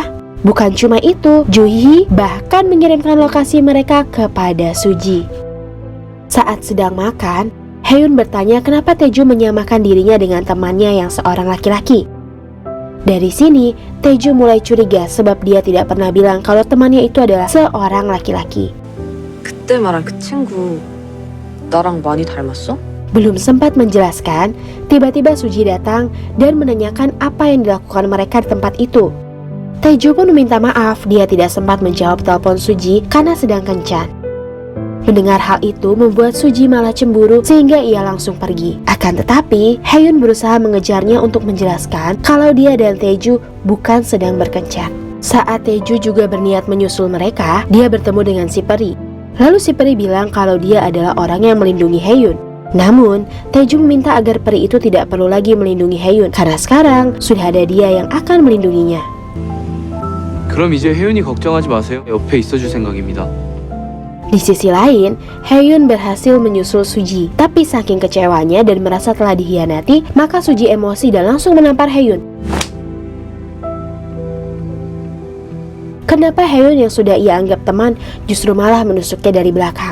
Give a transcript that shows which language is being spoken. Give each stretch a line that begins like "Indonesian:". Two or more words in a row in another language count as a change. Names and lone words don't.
Indonesian: Bukan cuma itu, Juhi bahkan mengirimkan lokasi mereka kepada Suji. Saat sedang makan, Haeyoon bertanya kenapa Taeju menyamakan dirinya dengan temannya yang seorang laki-laki. Dari sini, Taeju mulai curiga sebab dia tidak pernah bilang kalau temannya itu adalah seorang laki-laki.
Korean: 그때 말한 그 친구 나랑 많이 닮았어?
Indonesian: Belum sempat menjelaskan, tiba-tiba Suji datang dan menanyakan apa yang dilakukan mereka di tempat itu. Taeju pun meminta maaf, dia tidak sempat menjawab telepon Suji karena sedang kencan. Mendengar hal itu membuat Suji malah cemburu sehingga ia langsung pergi. Akan tetapi, Haeun berusaha mengejarnya untuk menjelaskan kalau dia dan Taeju bukan sedang berkencan. Saat Taeju juga berniat menyusul mereka, dia bertemu dengan si peri. Lalu si peri bilang kalau dia adalah orang yang melindungi Haeun. Namun, Taeju meminta agar peri itu tidak perlu lagi melindungi Haeun karena sekarang sudah ada dia yang akan melindunginya.
Korean: 그럼 이제 혜윤이 걱정하지 마세요. 옆에 있어줄 생각입니다.
Indonesian: Di sisi lain, Haeun berhasil menyusul Suji. Tapi saking kecewanya dan merasa telah dikhianati, maka Suji emosi dan langsung menampar Haeun. Kenapa Haeun yang sudah ia anggap teman justru malah menusuknya dari belakang?